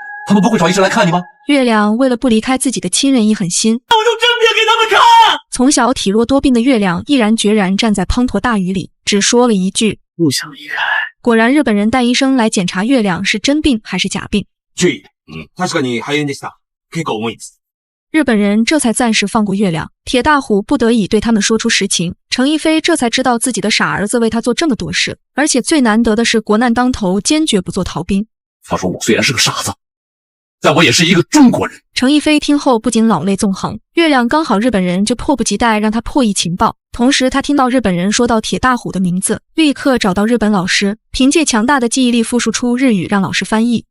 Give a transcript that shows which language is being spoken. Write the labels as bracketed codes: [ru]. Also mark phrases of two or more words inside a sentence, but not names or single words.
[zh] 他们不会找医生来看你吗？月亮为了不离开自己的亲人，一狠心，那我就真病给他们看。从小体弱多病的月亮毅然决然站在滂沱大雨里，只说了一句不想离开。果然，日本人带医生来检查月亮是真病还是假病。注意， [ja] 確かに肺炎でした。結構重いです。 [zh] 日本人这才暂时放过月亮。铁大虎不得已对他们说出实情，程逸飞这才知道自己的傻儿子为他做这么多事，而且最难得的是国难当头，坚决不做逃兵。他说我虽然是个傻子，但我也是一个中国人。程逸飞听后不禁老泪纵横。月亮刚好日本人就迫不及待让他破译情报，同时他听到日本人说到铁大虎的名字，立刻找到日本老师，凭借强大的记忆力复述出日语让老师翻译。